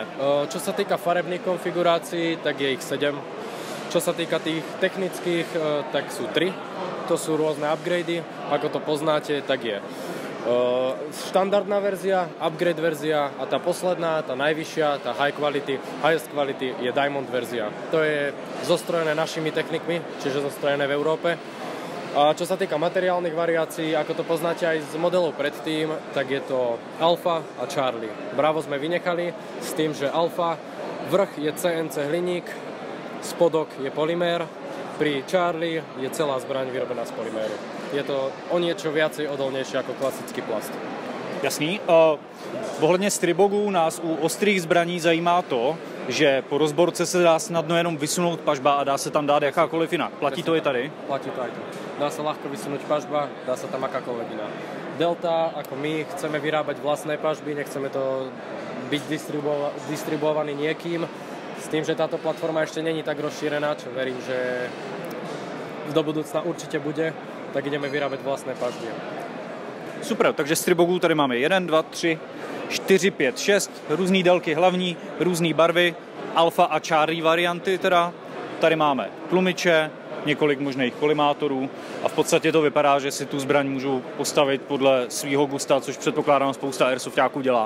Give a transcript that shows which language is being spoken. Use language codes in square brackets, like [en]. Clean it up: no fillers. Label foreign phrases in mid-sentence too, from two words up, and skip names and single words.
[sk] Čo sa týka farebných konfigurácií, tak je ich 7. Čo sa týka tých technických, tak sú 3. To sú rôzne upgrady, ako to poznáte, tak je štandardná verzia, upgrade verzia a tá posledná, tá najvyššia, tá [en] highest quality [sk] je Diamond verzia. To je zostrojené našimi technikmi, čiže zostrojené v Európe. A čo sa týka materiálnych variácií, ako to poznáte aj z modelov predtým, tak je to Alpha a Charlie. Bravo sme vynechali s tým, že Alpha, vrch je CNC hliník, spodok je polymér, pri Charlie je celá zbraň vyrobená z polyméru. Je to o niečo viacej odolnejšie ako klasický plast. [cs] Jasný. Ohledně Stribogů nás u ostrých zbraní zajímá to, že po rozborce se dá snadno jenom vysunout pažba a dá se tam dát jakákoliv jiná. Platí to i tady? [sk] Platí to aj tu. Dá sa ľahko vysunúť pažba, dá sa tam akákoľvek iná. Delta, ako my, chceme vyrábať vlastné pažby, nechceme to byť distribuovaný niekým. S tým, že táto platforma ešte není tak rozšírená, čo verím, že do budúcna určite bude, tak ideme vyrábať vlastné pažby. [cs] Super, takže Stribogů tady máme 1, 2, 3, 4, 5, 6, různý délky hlavní, různý barvy, Alpha a Charlie varianty teda. Tady máme tlumiče, několik možných kolimátorů a v podstatě to vypadá, že si tu zbraň můžu postavit podle svýho gusta, což předpokládám spousta airsoftáků dělá.